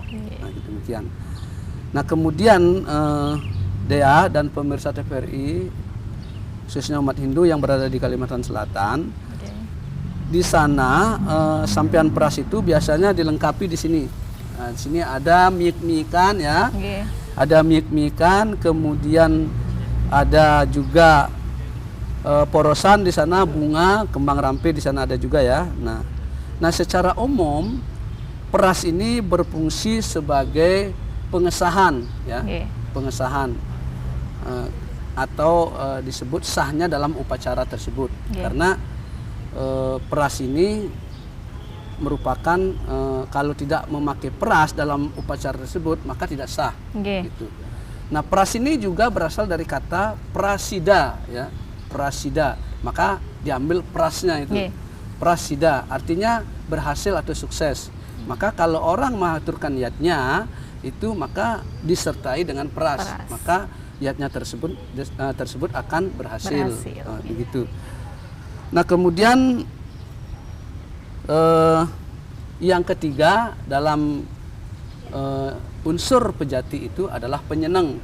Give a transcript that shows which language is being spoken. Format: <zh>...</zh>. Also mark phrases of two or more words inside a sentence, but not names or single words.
<id>Nah, demikian. Nah, kemudian Dea dan pemirsa TVRI, khususnya umat Hindu yang berada di Kalimantan Selatan, di sana sampian peras itu biasanya dilengkapi di sini. Nah, di sini ada miik-miikan ya, ada miik-miikan, kemudian ada juga porosan di sana, bunga, kembang rampe di sana ada juga ya. Nah, secara umum peras ini berfungsi sebagai pengesahan ya, pengesahan atau disebut sahnya dalam upacara tersebut. Karena peras ini merupakan kalau tidak memakai peras dalam upacara tersebut maka tidak sah. Gitu. Nah, peras ini juga berasal dari kata prasida ya, prasida. Maka diambil prasnya itu. Nggih. Prasida artinya berhasil atau sukses. Maka kalau orang mengaturkan niatnya itu maka disertai dengan pras. Maka niatnya tersebut akan berhasil. Begitu. Nah, kemudian yang ketiga dalam unsur pejati itu adalah penyenang.</id>